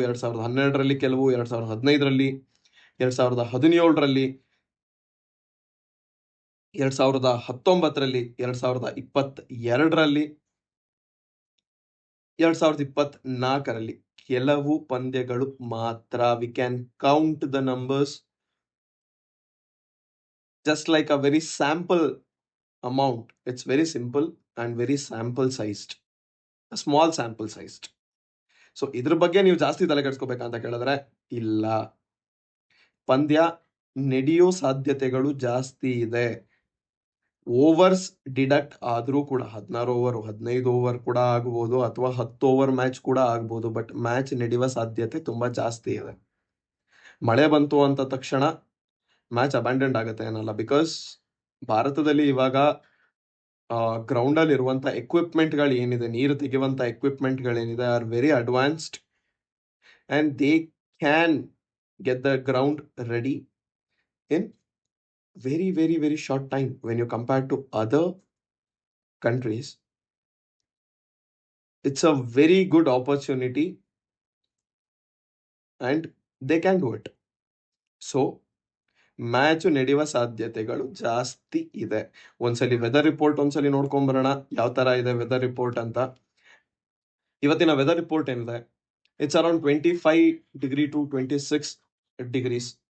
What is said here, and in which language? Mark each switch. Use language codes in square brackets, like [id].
[kn] 2012ರಲ್ಲಿ ಕೆಲವು, 2015ರಲ್ಲಿ, 2017ರಲ್ಲಿ, 2019ರಲ್ಲಿ, 2022ರಲ್ಲಿ, 2024ರಲ್ಲಿ ಕೆಲವು ಪಂದ್ಯಗಳು ಮಾತ್ರ. [en] We can count the numbers just like a very sample amount. It's very simple and very sample sized, a small sample sized. [kn] So ಇದ್ರ ಬಗ್ಗೆ ನೀವು ಜಾಸ್ತಿ ತಲೆ ಕೆಡಿಸ್ಕೋಬೇಕಂತ ಕೇಳಿದ್ರೆ ಇಲ್ಲ. ಪಂದ್ಯ ನಡೆಯೋ ಸಾಧ್ಯತೆಗಳು ಜಾಸ್ತಿ ಇದೆ. ಓವರ್ಸ್ ಡಿಡಕ್ಟ್ ಆದ್ರೂ ಕೂಡ 16 ಓವರ್ 15 ಓವರ್ ಕೂಡ ಆಗ್ಬೋದು, ಅಥವಾ 10 ಓವರ್ ಮ್ಯಾಚ್ ಕೂಡ ಆಗ್ಬೋದು. ಬಟ್ ಮ್ಯಾಚ್ ನಡೆಯುವ ಸಾಧ್ಯತೆ ತುಂಬಾ ಜಾಸ್ತಿ ಇದೆ. ಮಳೆ ಬಂತು ಅಂತ ತಕ್ಷಣ ಮ್ಯಾಚ್ ಅಬ್ಯಾಂಡೆಂಟ್ ಆಗುತ್ತೆ ಏನಲ್ಲ. ಬಿಕಾಸ್ ಭಾರತದಲ್ಲಿ ಇವಾಗ ಗ್ರೌಂಡ್ ಅಲ್ಲಿ ಇರುವಂತ ಎಕ್ವಿಪ್ಮೆಂಟ್ ಗಳು ಏನಿದೆ, ನೀರು ತೆಗೆಯುವಂತ equipment ಗಳೇನಿದೆ, [en] Are very advanced and they can get the ground ready in very, very, very short time when you compare to other countries. It's a very good opportunity and they can do it. [kn] So match ನಡೆಯುವ ಸಾಧ್ಯತೆಗಳು ಜಾಸ್ತಿ ಇದೆ. ಒಂದ್ಸಲಿ weather report ಒಂದ್ಸಲಿ ನೋಡ್ಕೊಂಬರೋಣ ಯಾವ ತರ ಇದೆ ವೆದರ್ ರಿಪೋರ್ಟ್ ಅಂತ. ಇವತ್ತಿನ ವೆದರ್ ರಿಪೋರ್ಟ್ ಏನಿದೆ, [en] It's around 25 to 26 degrees.